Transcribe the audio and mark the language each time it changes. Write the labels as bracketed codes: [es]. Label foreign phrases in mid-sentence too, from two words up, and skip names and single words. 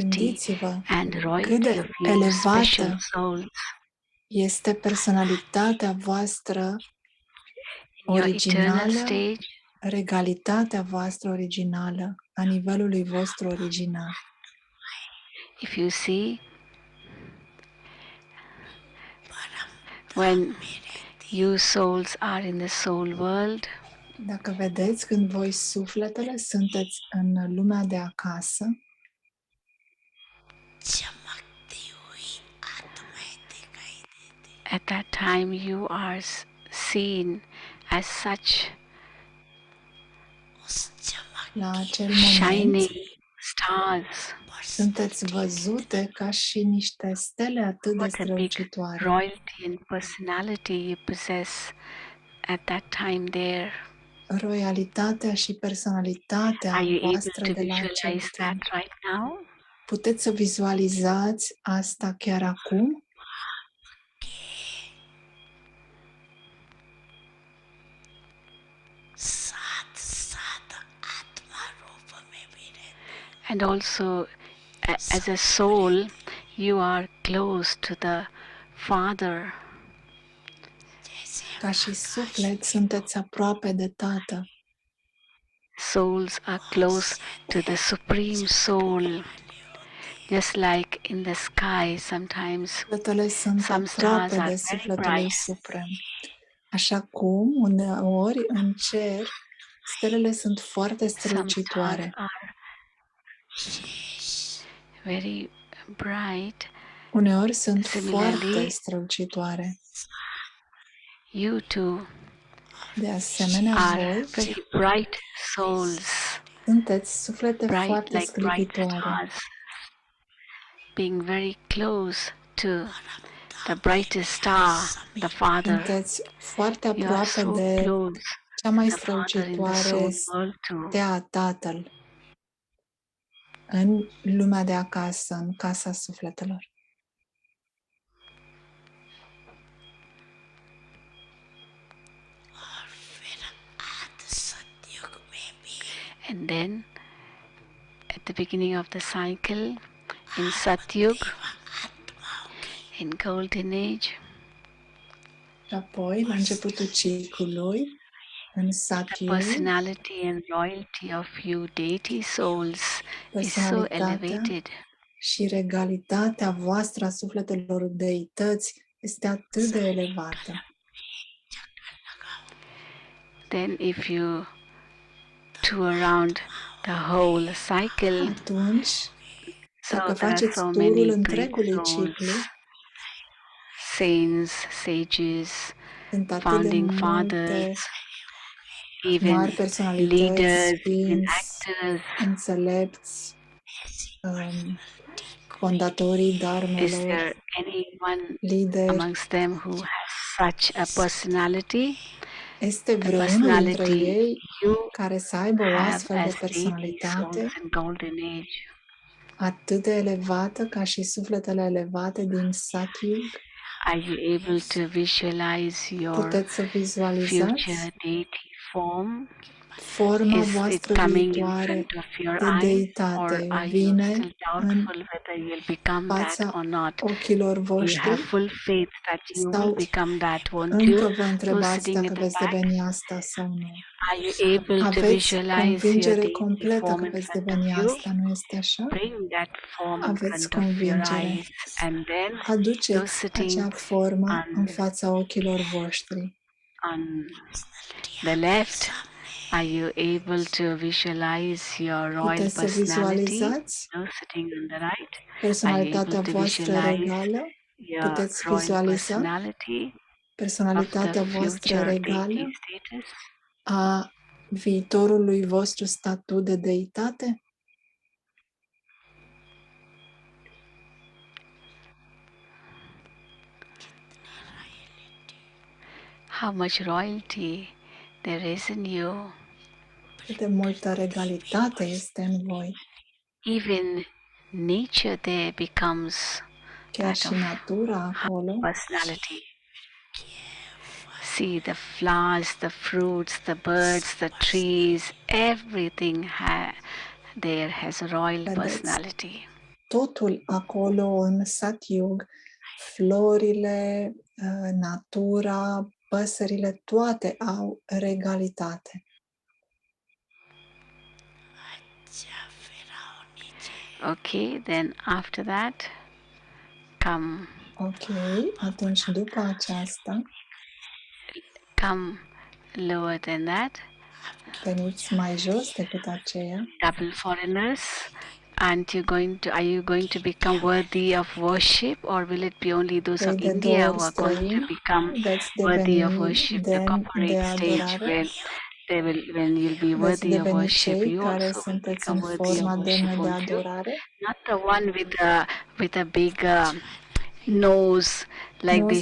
[ro] gândiți-vă [en] and [ro] cât [en] royalty [ro] de [en] of you special [ro] elevată [en] souls. [ro] este personalitatea voastră [en] In your eternal [ro] originală, [en] stage, [ro] regalitatea voastră originală, a nivelului vostru original. [en] if you see, when you souls are in the soul world, [ro] Dacă vedeți, când voi sufletele sunteți în lumea de acasă, [en] at that time you are seen as such [ro] la acel moment, [en] shining stars. [ro] sunteți văzute ca și niște stele atât de [en] What a big [ro] strălucitoare. [en] royalty and personality you possess at that time there. [ro] Royalitatea și personalitatea [en] Are you able [ro] voastră [en] to [ro] de la acel [en] visualize that [ro] timp. [en] right now? [ro] Puteți să vizualizați asta chiar acum? [en] And also, as a soul, you are close to the Father. [ro] Ca și suflet sunteți aproape de Tată. [en] souls are close to the Supreme Soul. Just like in the sky, sometimes [ro] Sufletele sunt [en] some stars [ro] aproape [en] are [ro] de [en] very [ro] sufletul lui [en] bright, [ro] suprem. Așa cum, uneori, în cer, stelele sunt foarte [en] some stars [ro] strălucitoare. [en] are very bright. [ro] Uneori sunt foarte [en] Similarly, [ro] strălucitoare. [en] you too [ro] De asemenea, [en] are [ro] voi [en] very bright souls, [ro] sunteți suflete [en] bright [ro] foarte [en] like bright [ro] sclipitoare, [en] stars, being very close to the brightest star, the Father. [ro] sunteți foarte [en] You are [ro] aproape [en] so [ro] de [en] close [ro] cea mai [en] to the Father in the [ro] strălucitoare [en] soul world too. [ro] stea Tatăl în lumea de acasă, în casa sufletelor. [en] And then, at the beginning of the cycle, in Satyug, in Golden Age, [ro] Și apoi, la începutul ciclului, în [en] the [ro] Satyug, [en] personality and royalty of you deity souls is so [ro] personalitatea [en] elevated. [ro] și regalitatea voastră a sufletelor deități este atât de elevată. [en] Then if you tour around the whole cycle, [ro] Atunci, [en] so [ro] dacă [en] there are [ro] faceți [en] so [ro] turul [en] many great [ro] întregului [en] souls, [ro] ciclu, [en] saints, sages, [ro] sunt atât de [en] founding [ro] multe [en] fathers, [ro] mari [en] even [ro] personalități, [en] leaders, even [ro] sfinți, [en] actors. [ro] înțelepți, fondatorii [en] Is [ro] dharmelor, [en] there anyone [ro] lideri. [en] amongst them who has such a personality? [ro] Este [en] The [ro] vreunul dintre [en] personality [ro] ei [en] you [ro] care să aibă o [en] have [ro] astfel de [en] as deity souls [ro] personalitate [en] in Golden Age. [ro] atât de elevată ca și sufletele elevate din Satyug? [en] Are you able to visualize your [ro] Puteți să vizualizați [en] future deity form? [ro] forma [en] Is it [ro] voastră [en] coming in [ro] viitoare [en] front of your [ro] de [en] eyes, or [ro] deitate. [en] are you [ro] Vine [en] still [ro] în [en] doubtful whether you'll become that [ro] fața [en] or not? [ro] ochilor [en] You have [ro] voștri [en] full faith that you will [ro] sau [en] become that, won't [ro] încă [en] you? [ro] vă [en] Those [ro] întrebați [en] sitting [ro] dacă [en] in the [ro] veți [en] back, [ro] deveni asta sau nu? [en] are you able to [ro] Aveți [en] visualize your [ro] convingere [en] deity [ro] completă [en] form [ro] că [en] in [ro] veți [en] front of [ro] deveni [en] you? [ro] asta, nu este așa? [en] Bring that form in [ro] Aveți [en] front of your [ro] convingere. [en] eyes, and then those [ro] Aduceți [en] sitting [ro] acea formă în [en] on [ro] fața ochilor voștri. [en] the left, are you able to visualize your royal [ro] Puteți să [en] personality? [ro] vizualizați [en] Those sitting on the right, are you [ro] personalitatea [en] able to [ro] voastră [en] visualize [ro] regală? [en] your [ro] Puteți [en] royal [ro] vizualiza [en] personality of the [ro] personalitatea voastră [en] future [ro] regală [en] deity status? [ro] a viitorului vostru statut de deitate? [en] How much royalty there is in you? [ro] Cât de multă regalitate este în voi. [en] Even nature there becomes [ro] Chiar [en] that [ro] și [en] of [ro] natura acolo, [en] personality. See the flowers, the fruits, the birds, the trees, everything there has a royal [ro] vedeți [en] personality. [ro] totul acolo în Satyug, florile, natura, păsările, toate au regalitate. [en] Okay, then after that, come [ro] Ok, atunci după aceasta, [en] lower than that, [ro] veniți mai jos decât aceea, [en] double foreigners. And are you going to become worthy of worship, or will it be only those [ro] cei [en] of [ro] de [en] India [ro] două [en] who [ro] ori [en] are going to [ro] străini, [en] become [ro] veți [en] worthy of [ro] deveni [en] worship? The [ro] demni de [en] corporate stage [ro] adorare, [en] where when you'll be [ro] veți [en] worthy of [ro] deveni [en] worship, [ro] cei [en] you [ro] care [en] also will [ro] sunteți [en] become [ro] în [en] worthy of [ro] forma [en] worship, [ro] demnă de [en] won't you? [ro] adorare. [en] Not the one with a big nose, like [ro] Nu o